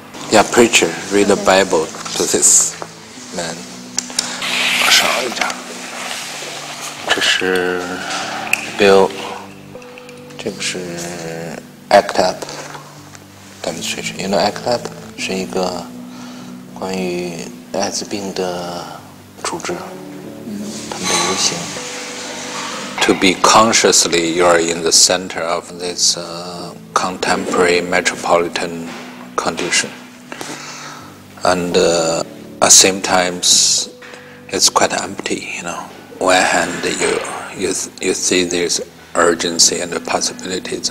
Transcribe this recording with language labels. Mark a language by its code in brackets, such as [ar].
[en] Yeah, preacher, read the Bible to this man. [zh] 少一点。这是 Bill， 这个是 ACT UP demonstration. You know ACT UP 是一个关于艾滋病的组织，他们的游行。 [en] To be consciously, you are in the center of this contemporary metropolitan condition, and at the same time, it's quite empty. You know, on one hand, you see there's urgency and possibilities.